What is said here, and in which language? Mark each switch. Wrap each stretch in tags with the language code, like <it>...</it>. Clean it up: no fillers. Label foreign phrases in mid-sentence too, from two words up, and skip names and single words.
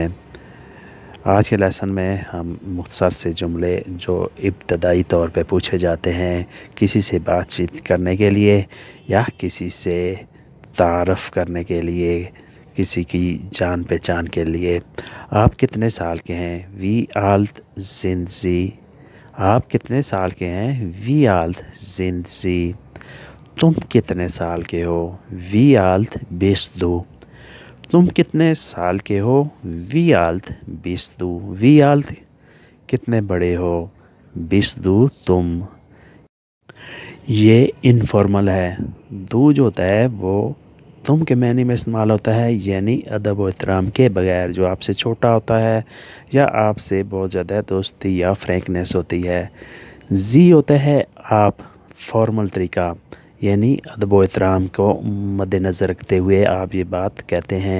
<ur>آج کے لیسن میں ہم مختصر سے جملے جو ابتدائی طور پہ پوچھے جاتے ہیں کسی سے بات چیت کرنے کے لیے یا کسی سے تعارف کرنے کے لیے، کسی کی جان پہچان کے لیے۔ آپ کتنے سال کے ہیں؟</ur> <de>Wie alt sind Sie?</de> <ur>آپ کتنے سال کے ہیں؟</ur> <de>Wie alt sind Sie?</de> <ur>تم کتنے سال کے ہو؟</ur> <de>Wie alt bist du?</de> <ur>تم کتنے سال کے ہو؟</ur> <de>Wie alt bist du? Wie alt</de> <ur>کتنے بڑے ہو؟</ur> <de>bist du</de> <ur>تم؟ یہ انفارمل ہے۔ دو جو ہوتا ہے وہ تم کے معنی میں استعمال ہوتا ہے، یعنی ادب و احترام کے بغیر، جو آپ سے چھوٹا ہوتا ہے یا آپ سے بہت زیادہ دوستی یا فرینکنیس ہوتی ہے۔ زی ہوتا ہے آپ، فارمل طریقہ، یعنی ادب و احترام کو مد نظر رکھتے ہوئے آپ یہ بات کہتے ہیں۔</ur>